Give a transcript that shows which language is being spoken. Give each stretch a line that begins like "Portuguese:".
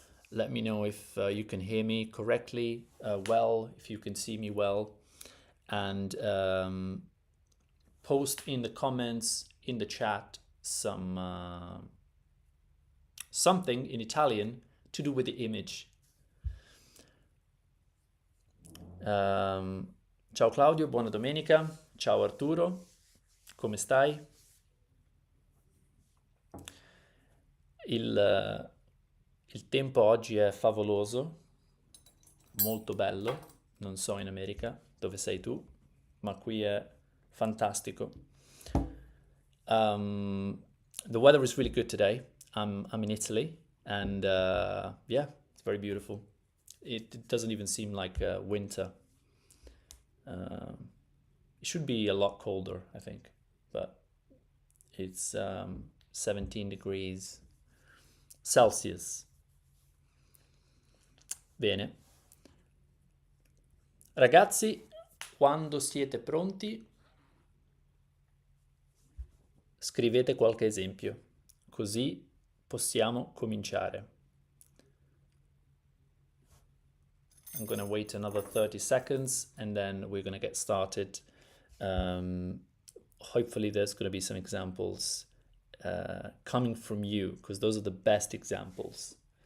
English: Let me know if you can hear me correctly, well, if you can see me well, and post in the comments, in the chat, something in Italian to do with the image.
Italian: Ciao Claudio, buona domenica. Ciao Arturo, come stai? Il tempo oggi è favoloso, molto bello. Non so in America dove sei tu, ma qui è fantastico.
English: The weather is really good today. I'm in Italy, and yeah, it's very beautiful. It doesn't even seem like winter. It should be a lot colder, I think, but it's 17 degrees Celsius.
Italian: Bene. Ragazzi, quando siete pronti, scrivete qualche esempio, così possiamo cominciare.
English: I'm going to wait another 30 seconds and then we're going to get started. Hopefully there's going to be some examples coming from you, because those are the best examples.